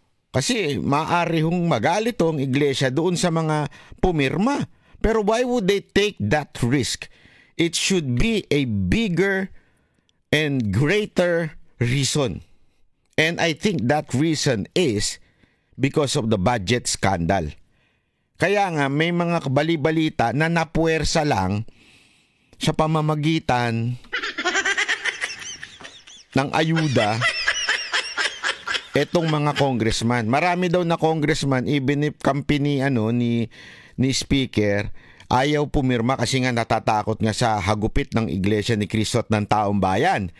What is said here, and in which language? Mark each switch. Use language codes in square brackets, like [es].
[tl] Kasi maaari hong magalit ang iglesia doon sa mga pumirma. [en] Pero why would they take that risk? It should be a bigger and greater reason. And I think that reason is because of the budget scandal. [tl] Kaya nga may mga bali-balita na napuwersa lang sa pamamagitan ng ayuda etong mga congressman. Marami daw na congressman, [en] even if company [tl] ni speaker, ayaw pumirma kasi nga natatakot nga sa hagupit ng Iglesia ni Cristo at ng taong bayan.